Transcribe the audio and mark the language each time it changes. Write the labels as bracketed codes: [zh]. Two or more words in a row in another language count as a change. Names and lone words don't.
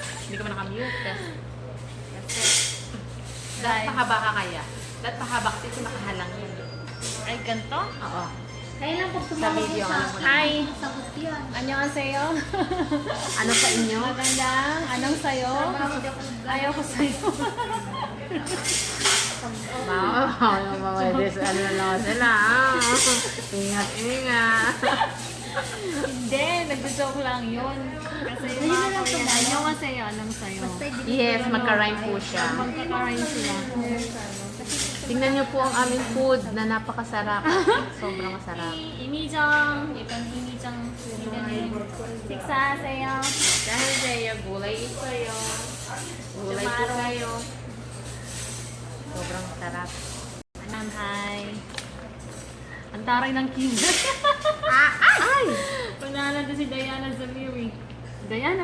[tl] Hindi ka man nakamute. That's it. Dapat pahaba ka kaya. Dapat pahaba kasi makahalang yun. Ay, ganito? Oo. Kaya lang pag Sa tumawag video, sa alam mo na. Hi! sagot yan. Annyeonghaseyo. Ano sa inyo? Magandang. Anong sayo? Ayaw ko sayo. Ano na lang sila. Ingat, ingat. Hindi, nagjo-joke lang yun. Kasi yung Ayun na mga lang Korean, tumayo. annyeonghaseyo. Anong sayo? Yes, magka-rhyme po siya. Magkakaroon sila. Tingnan niyo po ang aming food na napakasarap. Sobrang masarap. [ko] 이미정, 일단 이미정 식사하세요. [tl] Dahil Zaya, gulay sa'yo. Gulay po kayo. Sobrang sarap. Hi. Ang taray ng king. Ay! Pangalan to si Diana Zamiri. Diana?